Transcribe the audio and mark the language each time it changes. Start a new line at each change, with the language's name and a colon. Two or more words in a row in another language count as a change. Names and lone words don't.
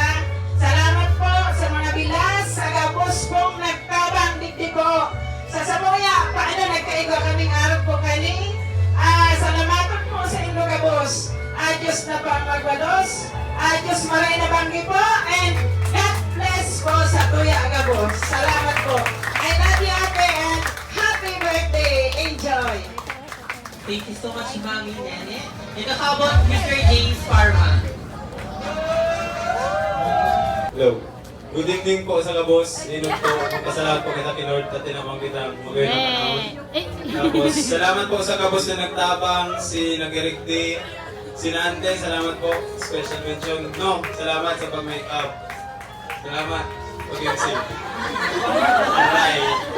Bikol: Salamat po sa mga bilas, sa gabos pong nagtabang digdi po. Sa sakuya, paano nagkaigo kaming araw po kani? Salamatan po sa inyo gabos. Diyos na po ang magbalos. Diyos maray na banggi po.
English: And God bless
Bikol: po sa tuya gabos. Salamat po.
English: I love you, Ate, and happy birthday! Enjoy! Thank you so much, Mami Nene. And how about Mr. James Parma? Hello. Good evening
Bikol: po sa kabos. Inom po. Magpasalamat po kita kay Lord at tinamang kita magayon ang panahon. Tapos, salamat po sa kabos na nagtabang, si Nagirikti, si Nante, salamat po.
English: Special mention.
Bikol: No, salamat sa pag-make up. Salamat. Pag-MC. Alright.